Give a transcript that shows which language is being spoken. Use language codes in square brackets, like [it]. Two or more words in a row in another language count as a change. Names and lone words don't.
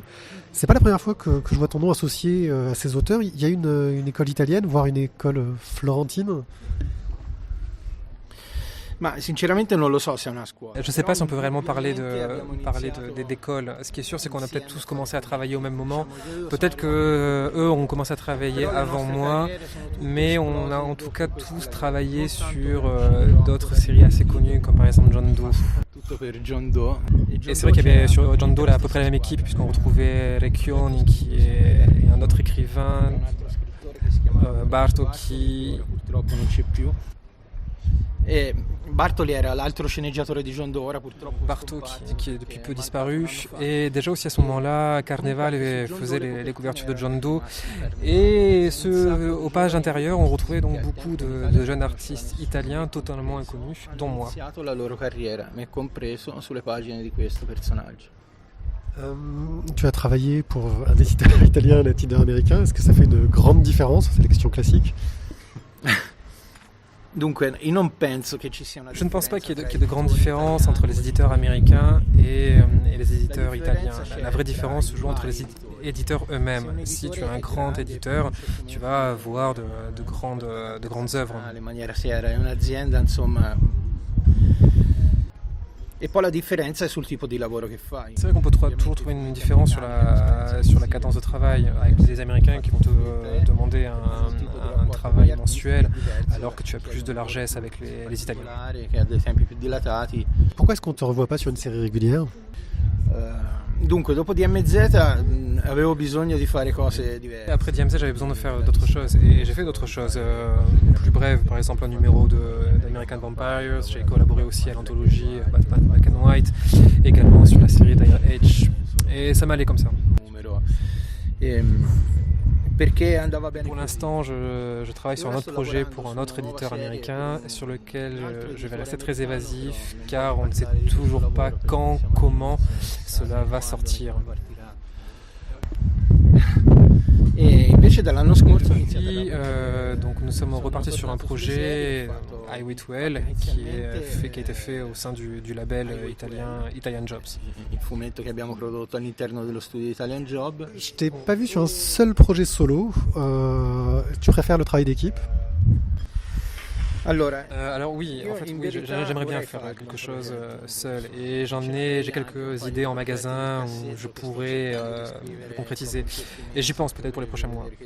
[fr] C'est pas la première fois que je vois ton nom associé à ces auteurs. Il y a une école italienne, voire une école florentine. [it] Ma sinceramente non lo so se è una scuola. [fr] Je ne sais pas si on peut vraiment parler d'école. Ce qui est sûr, c'est qu'on a peut-être tous commencé à travailler au même moment. Peut-être que eux ont commencé à travailler avant moi, mais on a en tout cas tous travaillé sur d'autres séries assez connues, comme par exemple John Doe. Et c'est vrai qu'il y avait sur John Doe là, à peu près la même équipe, puisqu'on retrouvait Recchioni, qui est un autre écrivain, Bartocchi. [it] Et Bartoli era l'altro sceneggiatore di John Doe, purtroppo. [fr] Barto qui est depuis peu disparu, et déjà aussi à ce moment-là, Carneval faisait les couvertures de John Doe, et aux pages intérieures on retrouvait donc beaucoup de jeunes artistes italiens totalement inconnus, dont moi. [it] La loro carriera, me compreso sulle pagine di questo personaggio. [fr] Tu as travaillé pour un éditeur italien, un éditeur américain. Est-ce que ça fait une grande différence? C'est la question classique. [it] Dunque, io non penso che ci sia una [fr] Je ne pense pas qu'il y ait de grandes différences entre les éditeurs américains et les éditeurs italiens. La vraie différence se joue entre les éditeurs eux-mêmes. Si tu es un grand éditeur, tu vas avoir de grandes œuvres. [it] In maniera seria, è un'azienda, insomma. Et poi la differenza è sul tipo di lavoro che fai. [fr] C'est vrai qu'on peut toujours trouver une différence sur la cadence de travail, avec les Américains qui vont te demander un travail mensuel, alors que tu as plus de largesse avec les Italiens. [it] Che ha dei tempi più dilatati. [fr] Pourquoi est-ce qu'on ne te revoit pas sur une série régulière? [it] Dunque, dopo DMZ avevo bisogno di fare cose diverse. [fr] Après DMZ, j'avais besoin de faire d'autres choses, et j'ai fait d'autres choses plus brèves. Par exemple, un numéro d'American Vampires. J'ai collaboré aussi à l'anthologie Batman Black and White, également sur la série Dire Edge, et ça m'allait comme ça. Pour l'instant, je travaille sur un autre projet pour un autre éditeur américain sur lequel je vais rester très évasif, car on ne sait toujours pas quand, comment cela va sortir. [it] Et invece dall'anno scorso [fr] Puis, donc nous sommes repartis sur un projet I Wait Well qui a été fait au sein du label italien Italian Jobs. [it] Il fumetto che abbiamo prodotto all'interno dello studio Italian Job. [fr] Je t'ai pas vu sur un seul projet solo. Tu préfères le travail d'équipe? Alors oui, en fait, oui, j'aimerais bien faire quelque chose seul, et j'ai quelques idées en magasin où je pourrais le concrétiser, et j'y pense peut-être pour les prochains mois.